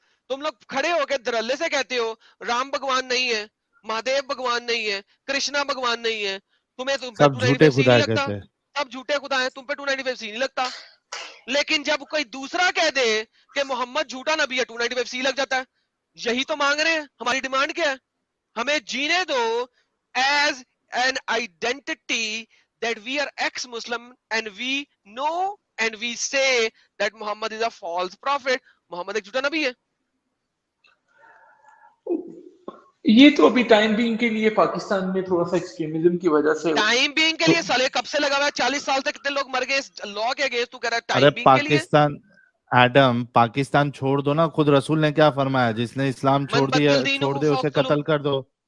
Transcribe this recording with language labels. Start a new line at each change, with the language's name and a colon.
Urdu: تم لوگ کھڑے ہو کے دھڑلے سے کہتے ہو رام بھگوان نہیں ہے, مہادیو بھگوان نہیں ہے, کرشنا بھگوان نہیں ہے, تمہیں سب جھوٹے 295 خدا نہیں لگتا. کہتے ہیں. سب جھوٹے خدا ہیں, تم پہ 295 نہیں لگتا. لیکن جب کوئی دوسرا کہہ دے کہ محمد جھوٹا نبی ہے 295 لگ جاتا ہے. یہی تو مانگ رہے ہیں. ہماری ڈیمانڈ کیا ہے؟ ہمیں جینے دو as an identity
English: that we are ex-Muslim and we know and we say that Muhammad is a false prophet.
Urdu: محمد ایک جھوٹا نبی ہے. یہ تو ابھی ٹائم بینگ کے لیے پاکستان میں تھوڑا سا ایکسٹریمزم کی وجہ سے ٹائم بینگ کے لیے سالے کب سے لگا ہوا ہے؟ 40 سال تک کتنے لوگ مر گئے اس لا کے اگینسٹ. تو کہہ رہا ہے ٹائم بینگ کے لیے. پاکستان ایڈم پاکستان چھوڑ دو نا, خود رسول نے کیا فرمایا, جس نے اسلام چھوڑ دیا چھوڑ دے اسے قتل کر دو.